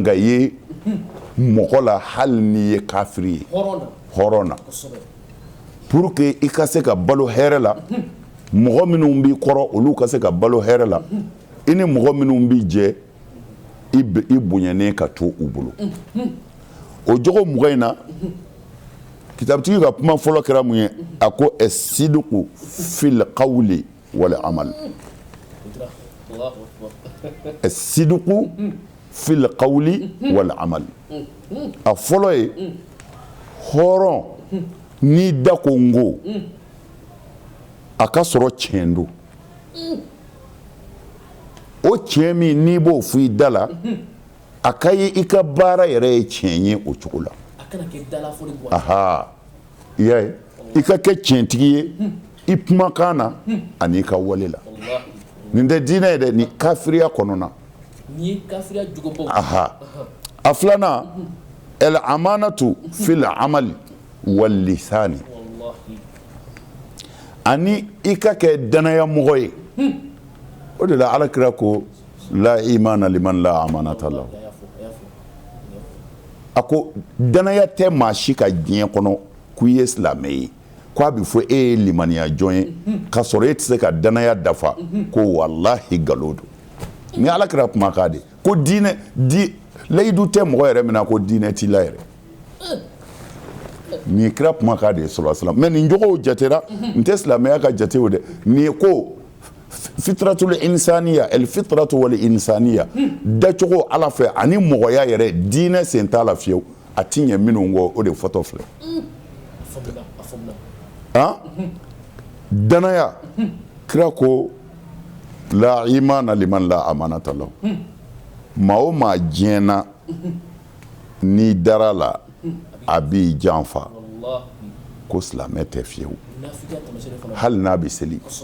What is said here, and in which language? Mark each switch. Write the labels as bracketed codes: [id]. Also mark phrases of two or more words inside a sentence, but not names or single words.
[bm] ka ye mɔgɔ la hali n'i ye kafiri ye hɔrɔn na [fr] pour que [bm] i ka se ka balo hɛrɛ la mɔgɔ minnu b'i kɔrɔ olu ka se ka balo hɛrɛ la i ni mɔgɔ minnu b'i jɛ i bonyɛnen ka to u bolo o jogo 20 in na kitabutigi ka kuma fɔlɔ kɛra mun ye a ko [ar] الصدق في القول والعمل الصدق في القول والعمل [bm] a fɔlɔ ye hɔrɔn n'i da ko n ko a ka sɔrɔ tiɲɛ don o tiɲɛ min n'i b'o fɔ i da la a ka ye i ka baara yɛrɛ ye tiɲɛ ye o cogo la aha i y'a ye i ka kɛ tiɲɛtigi ye i kumakan na ani i ka wale la nin tɛ diinɛ ye dɛ ni kafiriya kɔnɔna aha a filanan [ar] الأمانة في العمل واللسان [bm] ani i ka kɛ danaya mɔgɔ ye o de la Alakira ko [ar] لا إيمان لمن لا أمانة له [bm] a ko danaya tɛ maa si ka diɲɛ kɔnɔ k'i ye silamɛ ye k'a bɛ fɔ e ye limaniya jɔn ye k'a sɔrɔ e tɛ se ka danaya dafa ko walahi nkalon don ni Alakira kumakan de ko diinɛ layidu tɛ mɔgɔ yɛrɛ minna ko diinɛ t'i la yɛrɛ nin kira kumakan de ye [ar] صلى الله عليه وسلم [bm] mais nin jogow jatera n tɛ silamɛya ka jate o dɛ nin ko [ar] فطرة الإنسانية الفطرة والإنسانية [bm] dacogo Ala fɛ ani mɔgɔya yɛrɛ diinɛ sen t'a la fiyewu a ti ɲɛ minnu kɔ o de fɔtɔ filɛ danaya kira ko [ar] لا إيمان لمن لا أمانة له [bm] maa o maa diɲɛna n'i dara la a b'i janfa ko silamɛ tɛ fiyewu hali n'a bɛ seli